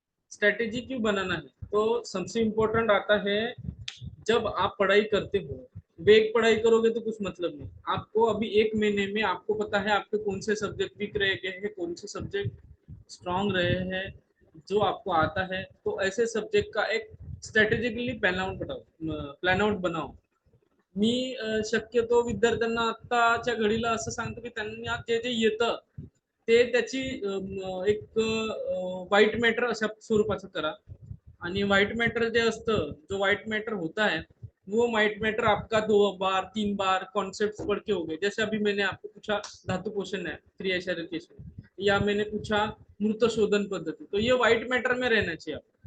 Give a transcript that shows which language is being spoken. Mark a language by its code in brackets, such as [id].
[hi] Strategy क्यों बनाना है? तो सबसे इम्पोर्टेंट आता है, जब आप पढ़ाई करते हो, वेग पढ़ाई करोगे तो कुछ मतलब नहीं। आपको अभी 1 महीने में आपको पता है आपके कौन से सब्जेक्ट वीक रह गए हैं, कौन से सब्जेक्ट स्ट्रांग रहे हैं, जो आपको आता है, तो ऐसे सब्जेक्ट का एक स्ट्रॅटेजिकली प्लॅन आउट बनाओ। [mr] मी शक्यतो विद्यार्थ्यांना आत्ताच्या घडीला असं सांगतो की त्यांना जे जे येतं ते त्याची एक व्हाईट मॅटर अशा स्वरूपाचं करा। आणि व्हाइट मैटर जो असतं, [hi] जो व्हाइट मैटर होता है, वो व्हाइट मैटर आपका 2 बार 3 बार कॉन्सेप्ट पढ़ के हो गए। जैसे अभी मैंने आपको पूछा धातु पोषण है, क्रिया शरीर केशन, या मैंने पूछा मृत शोधन पद्धति, तो ये व्हाइट मैटर में रहना चाहिए।